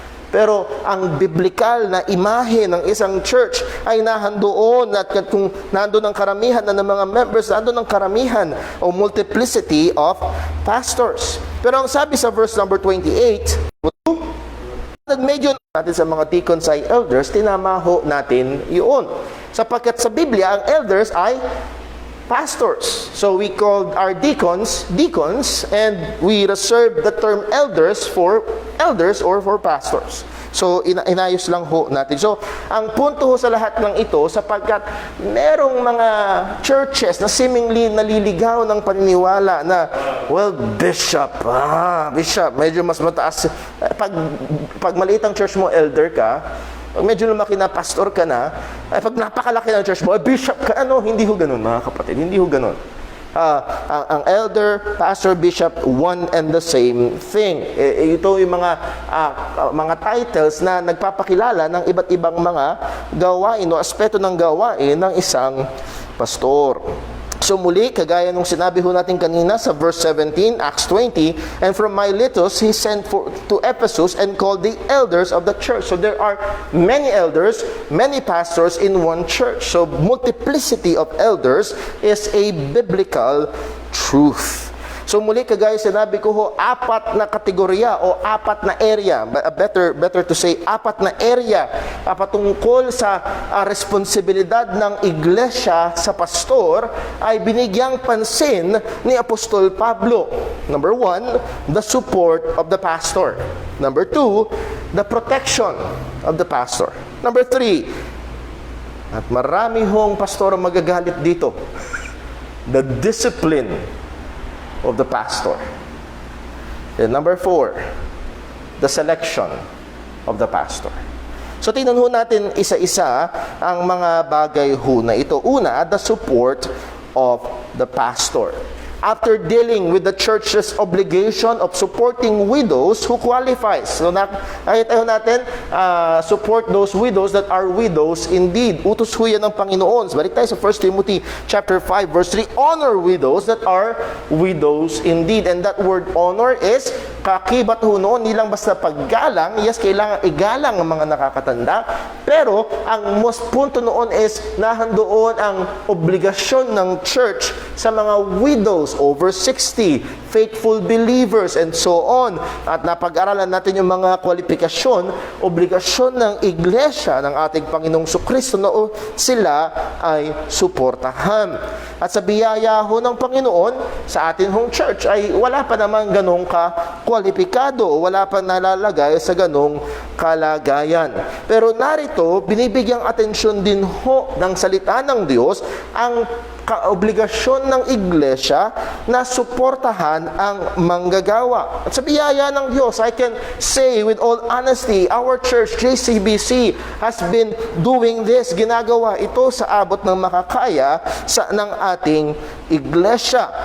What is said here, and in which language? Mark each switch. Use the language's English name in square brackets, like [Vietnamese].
[Filipino] Pero ang biblikal na imahe ng isang church ay nahandoon, at kung nandoon ang karamihan na ng mga members, nandoon ang karamihan o [English] multiplicity of pastors. [Filipino] Pero ang sabi sa verse number 28, medyo natin sa mga deacons ay elders, tinamaho natin yun. Sapagkat sa Biblia, ang elders ay pastors. [English] So we called our deacons, and we reserved the term elders for elders or for pastors. [Filipino] So inayos lang ho natin. So ang punto ho sa lahat ng ito, sapagkat merong mga churches na seemingly naliligaw ng paniniwala na, well, bishop, medyo mas mataas. Pag maliit ang church mo, elder ka. Pag medyo lumaki na, pastor ka na. Pag napakalaki ng church mo, bishop ka. Hindi ho ganun, mga kapatid. Hindi ho ganun. [English] Ang elder, pastor, bishop, one and the same thing. [Filipino] Ito yung mga titles na nagpapakilala ng iba't ibang mga gawain o aspeto ng gawain ng isang pastor. So muli, kagaya nung sinabi ho natin kanina sa verse 17, Acts 20, [English] and from Miletus, he sent to Ephesus and called the elders of the church. So there are many elders, many pastors in one church. So multiplicity of elders is a biblical truth. [Filipino] So muli, kagaya sinabi ko ho, apat na kategorya o apat na area, [English] better to say, [Filipino] apat na area patungkol sa responsibilidad ng iglesia sa pastor ay binigyang pansin ni Apostol Pablo. [English] Number 1, the support of the pastor. Number 2, the protection of the pastor. Number 3, [Filipino] at marami hong pastor ang magagalit dito, [English] the discipline of the pastor. And number 4, the selection of the pastor. [Filipino] So tingnan ho natin isa-isa ang mga bagay ho na ito. [English] Una, the support of the pastor. After dealing with the church's obligation of supporting widows who qualifies. So [Filipino] nakita ho natin, [English] support those widows that are widows indeed. [Filipino] Utos ho yan ng Panginoon. Balik tayo sa 1 Timothy chapter 5 verse 3. [English] Honor widows that are widows indeed. And that word honor is [Filipino] kakibat ho noon, hindi lang basta paggalang. Yes, kailangan igalang ang mga nakakatanda. Pero ang most punto noon is nahandoon ang obligasyon ng church sa mga [English] widows over 60, faithful believers, and so on. [Filipino] At napag-aralan natin yung mga kwalifikasyon, obligasyon ng iglesia ng ating Panginoong Sukristo na sila ay suportahan. At sa biyaya ho ng Panginoon, sa atin hong church ay wala pa naman ganong kwalipikado, wala pa nalalagay sa ganong kalagayan. Pero narito, binibigyang atensyon din ho ng salita ng Diyos ang kaobligasyon ng iglesia na suportahan ang manggagawa. At sa biyaya ng Diyos, [English] I can say with all honesty, our church, JCBC, has been doing this. [Filipino] Ginagawa ito sa abot ng makakaya ng ating iglesia.